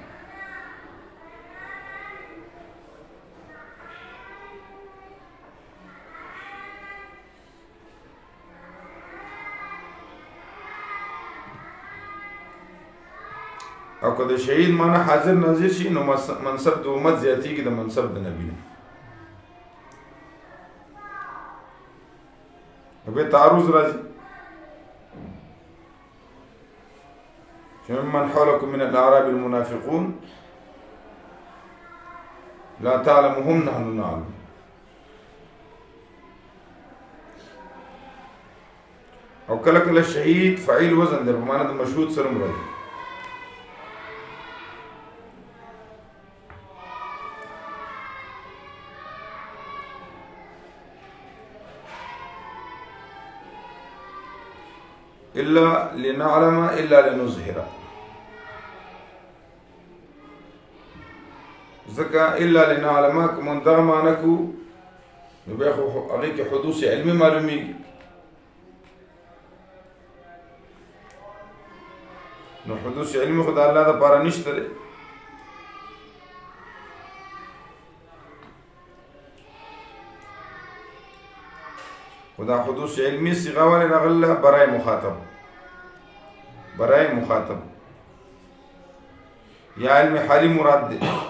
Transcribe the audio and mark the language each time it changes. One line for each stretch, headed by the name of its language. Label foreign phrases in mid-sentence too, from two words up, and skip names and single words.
Pashto: او که د شهید معنی حاضر ناظر شي نو منصب د امت زیاتیږي د منصب د نبی نه. به تعرض راځي چې
Arabic: من حولكم من الاعراب المنافقون لا تعلمهم نحن نعلم.
Pashto: او کله کله شهید فعیل وزن در په معنی د مشهود سره مراد.
Arabic: إلا لنعلم إلا لنظهر
Pashto: ځکه
Arabic: إلا لنعلم
Pashto: کوم دغه معنی کو نو بیا خو هغې کې
Arabic: حدوث علمي
Pashto: معلومیږي. نو
Arabic: حدوث علمي
Pashto: خو د الله دپاره نشته دی. خو دا
Arabic: حدوث علمي
Pashto: صيغه ولې راغله؟
Persian: برای مخاطب، برای مخاطب
Pashto: یا
Arabic: علم حالي
Pashto: مراد دی.